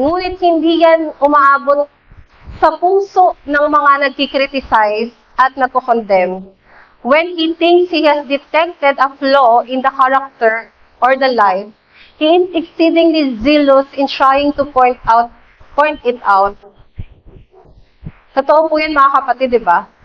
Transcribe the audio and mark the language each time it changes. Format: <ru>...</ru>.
<tl>Ngunit hindi yan umaabot sa puso ng mga nagkikriticize at nagko-condemn.</tl> <en>When he thinks he has detected a flaw in the character or the life, he is exceedingly zealous in trying to point it out.</en> <tl>Totoo po yan mga kapatid, di ba?</tl>